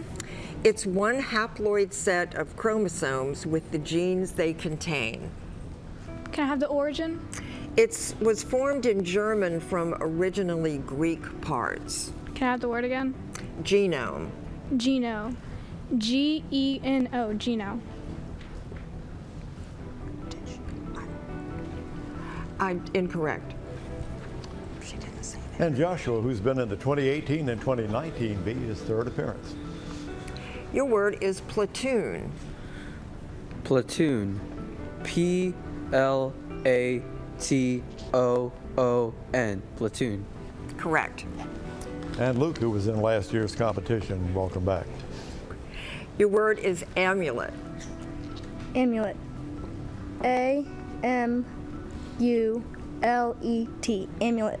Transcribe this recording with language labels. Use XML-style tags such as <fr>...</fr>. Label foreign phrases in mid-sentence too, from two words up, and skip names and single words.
<en>It's one haploid set of chromosomes with the genes they contain. Can I have the origin? It was formed in German from originally Greek parts. Can I have the word again? Genome. Geno. G-E-N-O. Geno. Incorrect. And Joshua, who's been in the 2018 and 2019 Bee, his third appearance. Your word is platoon. Platoon. P-L-A-T-O-O-N. Platoon. Correct. And Luke, who was in last year's competition, welcome back. Your word is amulet. Amulet. A-M-U-L-E-T. Amulet.</en>